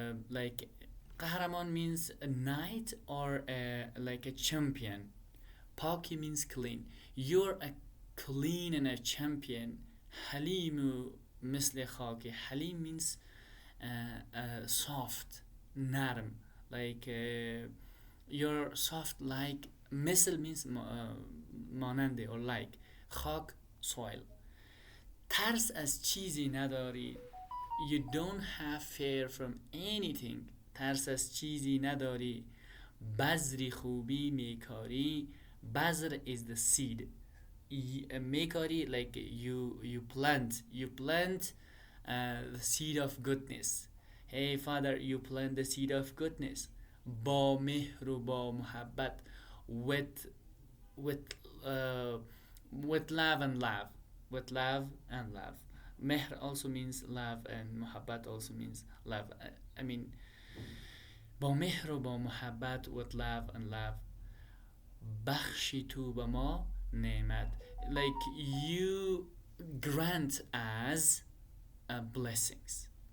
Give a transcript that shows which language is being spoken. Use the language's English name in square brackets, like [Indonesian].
[English] like Kahraman means a knight or like a champion. Paki means clean. You're a clean and a champion. [Persian] Halimu مثل خاکی. [English] Halim means soft, نرم. Like you're soft like. مثل means ماننده or like. [Persian] خاک soil. ترس از چیزی نداری. [English] You don't have fear from anything. [Persian] ترس از چیزی نداری. بذری خوبی میکاری. [English] بذر is the seed. Meikari, like you plant the seed of goodness. Hey father, you plant the seed of goodness. [Persian] با مهر و با محبت. [English] with with uh, with love and love. With love and love. Mehr also means love and محبت also means love. I mean [Persian] با مهر و با محبت. [English] With love and love. [Persian] بخشی تو به ما نعمت. [English] Like you grant as blessings.